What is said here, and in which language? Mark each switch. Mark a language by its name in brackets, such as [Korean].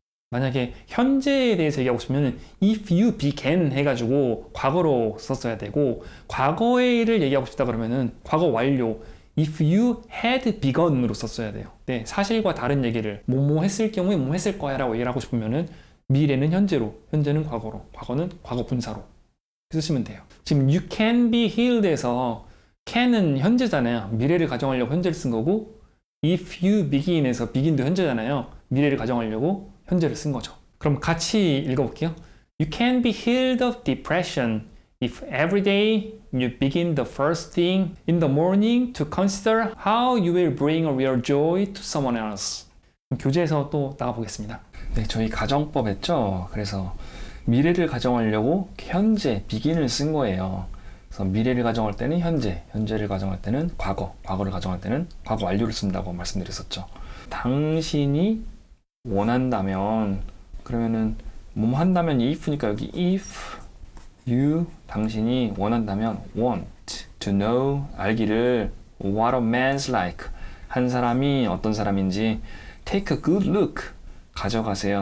[Korean] 만약에 현재에 대해서 얘기하고 싶으면 [English] if you began [Korean] 해가지고 과거로 썼어야 되고, 과거의 일을 얘기하고 싶다 그러면은 과거 완료 [English] if you had begun [Korean] 으로 썼어야 돼요. 네, 사실과 다른 얘기를 뭐뭐 했을 경우에 뭐뭐 했을 거야 라고 얘기를 하고 싶으면은 미래는 현재로, 현재는 과거로, 과거는 과거 분사로 쓰시면 돼요. 지금 [English] you can be healed [Korean] 에서 can은 현재잖아요. 미래를 가정하려고 현재를 쓴 거고, [English] if you begin [Korean] 에서 begin도 현재잖아요. 미래를 가정하려고 현재를 쓴 거죠. 그럼 같이 읽어볼게요. [English] You can be healed of depression if every day you begin the first thing in the morning to consider how you will bring a real joy to someone else. [Korean] 교재에서 또 나가보겠습니다. 네, 저희 가정법 했죠? 그래서 미래를 가정하려고 현재, begin을 쓴 거예요. 그래서 미래를 가정할 때는 현재, 현재를 가정할 때는 과거, 과거를 가정할 때는 과거 완료를 쓴다고 말씀드렸었죠. 당신이 원한다면, 그러면은 뭐뭐 한다면 if니까 여기 if you, 당신이 원한다면 [English] want to know, [Korean] 알기를 [English] what a man's like, [Korean] 한 사람이 어떤 사람인지 [English] take a good look, [Korean] 가져가세요.